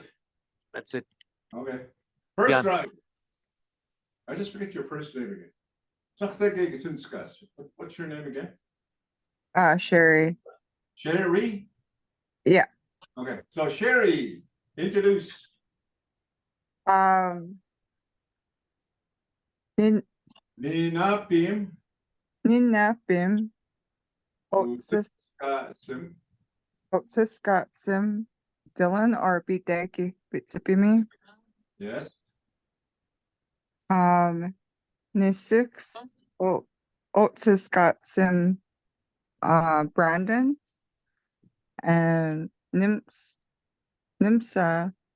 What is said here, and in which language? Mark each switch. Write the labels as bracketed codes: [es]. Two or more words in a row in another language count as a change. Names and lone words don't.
[en] That's it. Okay. First Yeah. drive. I just forget your first name again. What's your name again? Sherry. Sherry? Yeah. Okay, so Sherry, introduce. [bla] Ninapim. Ninapim. Utskasim. Otsiskatsim. Dylan or Bideki Bitsipimi. [en] Yes. [bla] Nisix. Otsiskatsim. Brandon. [en] And Nimsa.